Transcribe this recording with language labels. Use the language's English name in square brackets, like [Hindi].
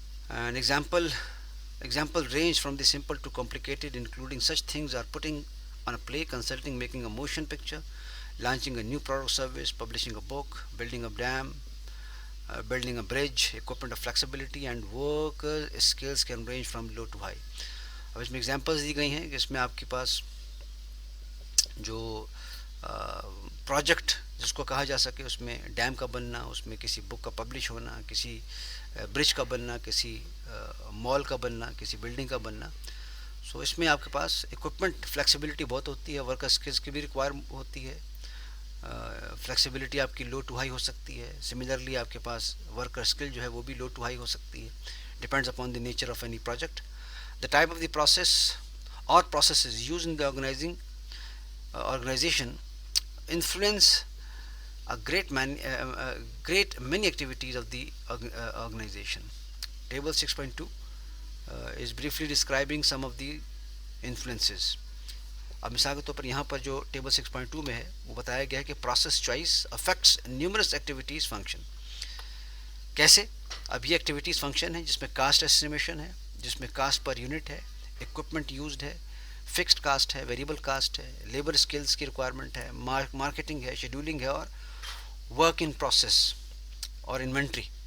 [English] An example range from the simple to complicated, including such things are putting on a play, consulting, making a motion picture, launching a new product service, publishing a book, building a dam, building a bridge. Equipment of flexibility and worker skills can range from low to high. [Urdu] اب اس میں examples دی گئی ہیں کہ اس میں آپ کے پاس جو project جس کو کہا جا سکے، اس میں ڈیم کا بننا، اس میں کسی بک کا پبلش ہونا، کسی برج کا بننا، کسی مال کا بننا، کسی بلڈنگ کا بننا. سو اس میں آپ کے پاس اکوپمنٹ فلیکسیبلٹی بہت ہوتی ہے، ورکر اسکلس کی بھی ریکوائر ہوتی ہے. فلیکسیبلٹی آپ کی لو ٹو ہائی ہو سکتی ہے. سملرلی آپ کے پاس ورکر اسکل جو ہے وہ بھی لو ٹو ہائی ہو سکتی ہے. [English] Depends upon the nature of any project. The type of the process or processes use in the organization influence a great many activities of the organization. Table 6.2 is briefly describing some of the influences. [Urdu] اب مثال کے طور پر یہاں پر جو table 6.2 میں ہے وہ بتایا گیا ہے کہ [English] Process choice affects numerous activities function. [Urdu] کیسے؟ اب یہ ایکٹیویٹیز فنکشن ہے جس میں کاسٹ ایسٹیمیشن ہے، جس میں کاسٹ پر یونٹ ہے، اکوپمنٹ یوزڈ ہے، فکسڈ کاسٹ ہے، ویریبل کاسٹ ہے، لیبر اسکلس کی ریکوائرمنٹ ہے، مارکیٹنگ ہے، شیڈولنگ ہے، اور ورک ان پروسیس اور انوینٹری.